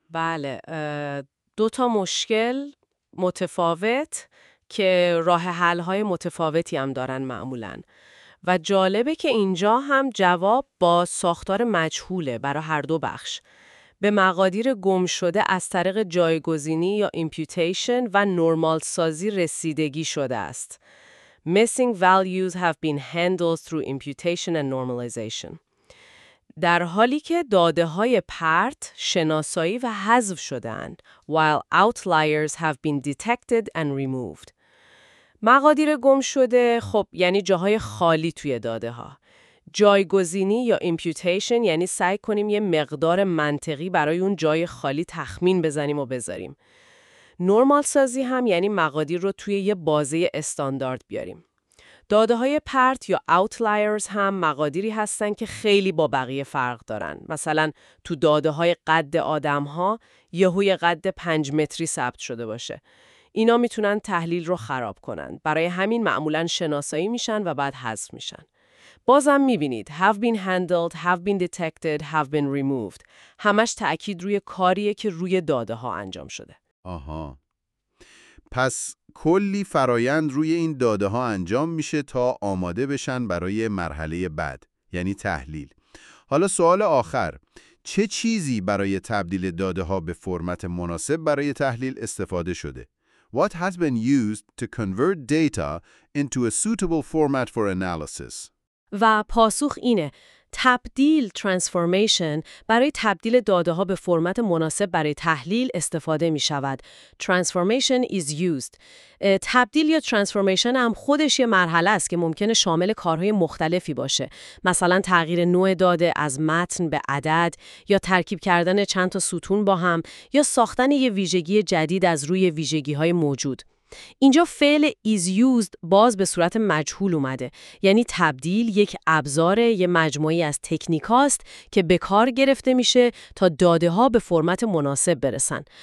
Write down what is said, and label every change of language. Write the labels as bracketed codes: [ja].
[fa] بله، دو تا مشکل متفاوت که راه حل های متفاوتی هم دارن معمولا، و جالبه که اینجا هم جواب با ساختار مجهوله برای هر دو بخش. به مقادیر گم شده از طریق جایگزینی یا imputation و نرمال سازی رسیدگی شده است. [en] Missing values have been handled through imputation and normalization. [fa] در حالی که داده‌های پرت شناسایی و حذف شدند، [en] while outliers have been detected and removed. [fa] مقادیر گم شده خب یعنی جاهای خالی توی داده ها. جایگزینی یا imputation یعنی سعی کنیم یه مقدار منطقی برای اون جای خالی تخمین بزنیم و بذاریم. نرمال سازی هم یعنی مقادیر رو توی یه بازه استاندارد بیاریم. داده های پرت یا outliers هم مقادیری هستن که خیلی با بقیه فرق دارن. مثلا تو داده های قد آدم ها یهوی قد 5 متری ثبت شده باشه. اینا میتونن تحلیل رو خراب کنن. برای همین معمولا شناسایی میشن و بعد حذف میشن. بازم میبینید [en] have been handled, have been detected, have been removed. [fa] همش تأکید روی کاریه که روی داده ها انجام شده. آها. پس کلی فرایند روی این داده ها انجام میشه تا آماده بشن برای مرحله بعد، یعنی تحلیل. حالا سوال آخر، چه چیزی برای تبدیل داده ها به فرمت مناسب برای تحلیل استفاده شده؟ [en] What has been used to convert data into a suitable format for analysis? [fa] و پاسخ اینه، تبدیل (transformation) برای تبدیل داده‌ها به فرمت مناسب برای تحلیل استفاده می‌شود. [en] Transformation is used. [fa] تبدیل یا transformation هم خودش یه مرحله است که ممکنه شامل کارهای مختلفی باشه. مثلا تغییر نوع داده از متن به عدد یا ترکیب کردن چند تا ستون با هم یا ساختن یه ویژگی جدید از روی ویژگی‌های موجود. اینجا فعل [en] is used [fa] باز به صورت مجهول اومده، یعنی تبدیل یک ابزاره، یه مجموعی از تکنیکاست که به کار گرفته میشه تا داده ها به فرمت مناسب برسن.